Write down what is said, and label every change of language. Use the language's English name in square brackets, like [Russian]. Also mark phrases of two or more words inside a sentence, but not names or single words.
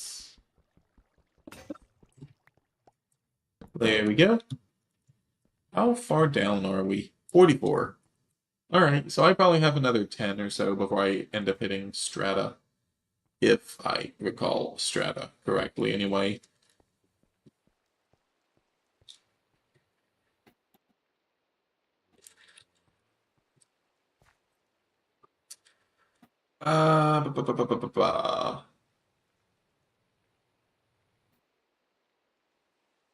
[English] There we go. How far down are we? 44. All right, so I probably have another 10 or so before I end up hitting strata, if I recall strata correctly anyway. Uh, ba- ba- ba- ba- ba- ba- ba.